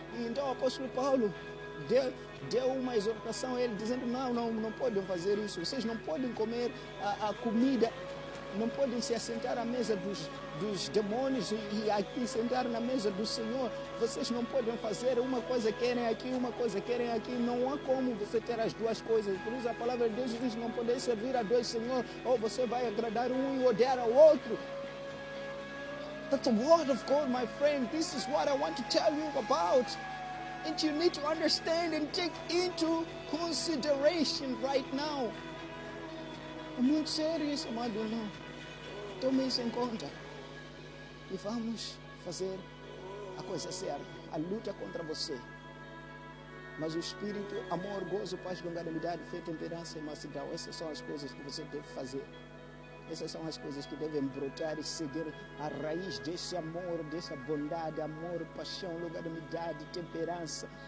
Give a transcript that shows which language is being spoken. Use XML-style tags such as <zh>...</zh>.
<pt>E então o apóstolo Paulo deu uma exortação a ele, dizendo, não podem fazer isso, vocês não podem comer a comida, não podem se assentar à mesa dos demônios e aqui sentar na mesa do Senhor. Vocês não podem fazer uma coisa querem aqui, uma coisa querem aqui. Não há como você ter as duas coisas. Por isso a palavra de Deus diz, não poder servir a dois senhores, ou você vai agradar um e odiar ao outro.</pt> <en>That's the word of God, my friend. This is what I want to tell you about. And you need to understand and take into consideration right now.</en> <pt>É muito sério isso, amado irmão. Tome isso em conta. E vamos fazer a coisa certa. A luta contra você. Mas o Espírito, amor, gozo, paz, longanimidade, fé, temperança e mansidão. Essas são as coisas que você deve fazer. Essas são as coisas que devem brotar e seguir a raiz desse amor, dessa bondade, amor, paixão, longanimidade, temperança.</pt>